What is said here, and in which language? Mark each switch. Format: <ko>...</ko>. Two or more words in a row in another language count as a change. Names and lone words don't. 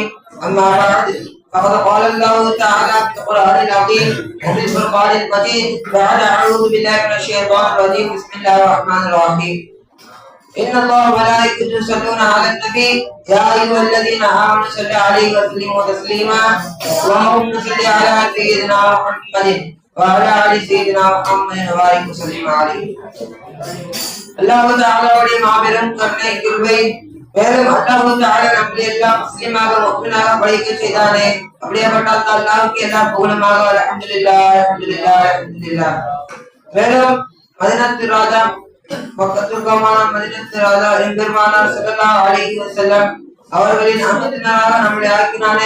<ar>أما بعد فقد قال الله تعالى في القرآن العظيم وفي الفرقان المجيد بعد أعوذ بالله من الشيطان الرجيم. بسم الله الرحمن الرحيم. إن الله وملائكته يصلون على النبي يا أيها الذين آمنوا صلوا عليه وسلموا تسليما. اللهم صل على سيدنا محمد وعلى آل سيدنا محمد وبارك وسلم عليه.</ar> <ta>அல்லாஹ் தஆலாவுடைய மாபெரும் கருணை கிருபை மேலும்</ta> <ar>الله تعالى</ar> <ta>நம்மை எல்லாம் முஸ்லிமாக முஃமினாக படைக்க செய்தானே. அப்படியேப்பட்ட அல்லாஹ்வுக்கு எல்லா புகழுமாக</ta> <ar>الحمد لله الحمد لله الحمد لله.</ar> <ta>மேலும் மதீனத்து ராஜா மக்கத்துக்கான மதீனத்து ராஜா எம்பெருமானார்</ta> <ar>صلى الله عليه وسلم</ar> <ta>அவர்களின் அங்கத்தினராக நம்மளை ஆக்கினானே.</ta>